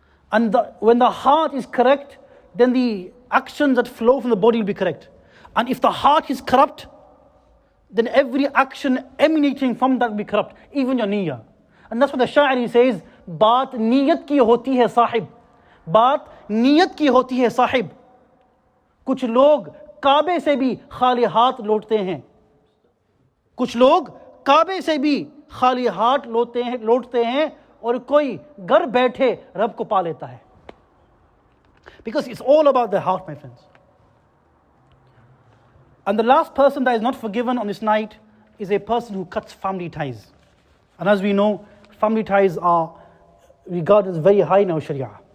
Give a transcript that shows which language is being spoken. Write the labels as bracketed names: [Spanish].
[English] And when the heart is correct, then the actions that flow from the body will be correct. And if the heart is corrupt, then every action emanating from that will be corrupt, even your niyyah. And that's what the Sha'ir says, [Hindi] baat niyat ki hoti hai sahib. बात नियत की होती है साहिब. कुछ लोग काबे से भी खाली हाथ लौटते हैं. कुछ लोग काबे से भी खाली हाथ लौटते हैं और कोई घर बैठे रब को पा लेता है. [English] Because it's all about the heart, my friends. And the last person that is not forgiven on this night is a person who cuts family ties. And as we know, family ties are regarded as very high in our Sharia.